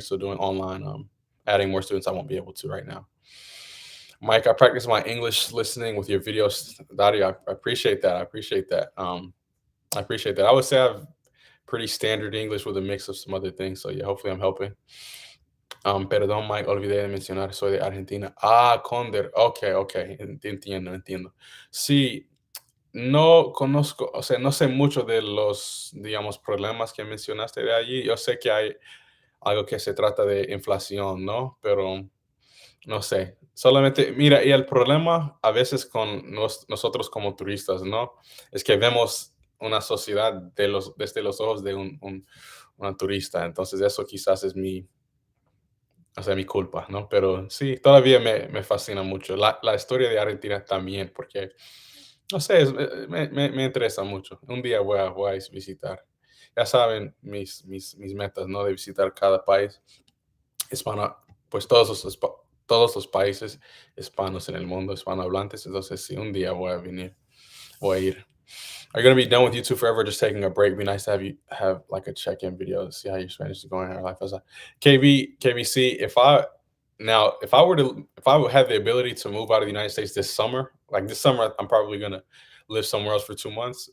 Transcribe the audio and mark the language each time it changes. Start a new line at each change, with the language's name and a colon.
English: So doing online, adding more students, I won't be able to right now. Mike, I practice my English listening with your videos. Dario, I appreciate that. I appreciate that. I appreciate that. I would say I have pretty standard English with a mix of some other things. So yeah, hopefully I'm helping.
Spanish: Perdón, Mike, olvidé de mencionar, soy de Argentina. Ah, Conder. Ok, entiendo. Sí, no conozco, o sea, no sé mucho de los, digamos, problemas que mencionaste de allí. Yo sé que hay algo que se trata de inflación, ¿no? Pero no sé. Solamente, mira, y el problema a veces con nosotros como turistas, ¿no? Es que vemos una sociedad desde los ojos de una turista. Entonces eso quizás es o sea, mi culpa, ¿no? Pero sí, todavía me fascina mucho la historia de Argentina también, porque, no sé, me interesa mucho. Un día voy a visitar. Ya saben mis metas, ¿no? De visitar cada país hispano, pues todos los países hispanos en el mundo, hispanohablantes. Entonces, sí, un día voy a venir, voy a ir.
English: Are you gonna be done with YouTube forever, just taking a break? Be nice to have you have like a check-in video to see how your Spanish is going in our life. As a KBC, if I would have the ability to move out of the United States this summer, like this summer, I'm probably gonna live somewhere else for 2 months.